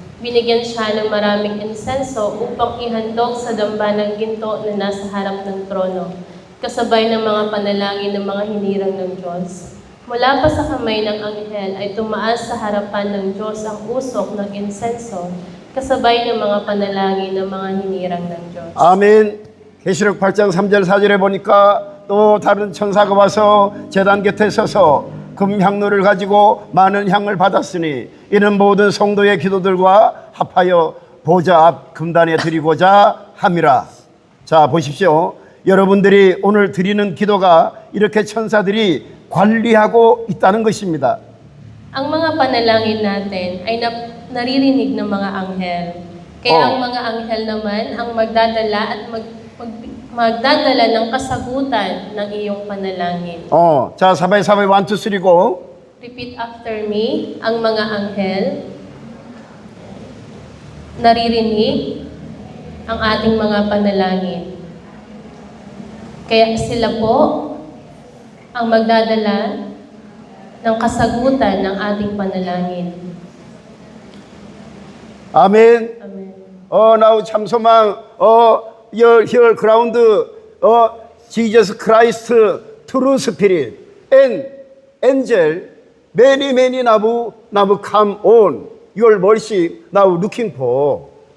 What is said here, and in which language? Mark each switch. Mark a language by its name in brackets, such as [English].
[Filipino] Binigyan siya ng maraming insenso upang ihandog sa dambanang ginto na nasa harap ng trono, kasabay ng mga panalangin ng mga hinirang ng Diyos. Mula pa sa kamay ng anghel ay tumaas sa harapan ng Diyos ang usok ng insenso, kasabay ng mga panalangin ng mga hinirang ng Diyos. [Korean] 아멘. 계시록 8장 3절 4절에 보니까 또 다른 천사가 와서 제단 곁에 서서 금향로를 가지고 많은 향을 받았으니 이는 모든 성도의 기도들과 합하여 보좌 앞 금단에 드리고자 함이라. 자, 보십시오. 여러분들이 오늘 드리는 기도가 이렇게 천사들이 관리하고 있다는 것입니다. [Filipino] Ang mga panalangin natin ay naririnig ng mga anghel. Kaya ang mga anghel naman ang magdadala at magdadala ng kasagutan ng iyong panalangin. 자, sabay-sabay 1, 2, 3, go. Repeat after me, ang mga anghel naririnig ang ating mga panalangin. Kaya sila po ang magdadala ng kasagutan ng ating panalangin. [Korean] 아멘. [English] Amen. now 참소망, your ground, Jesus Christ, true spirit, and angel, many now come on, your worship now looking for.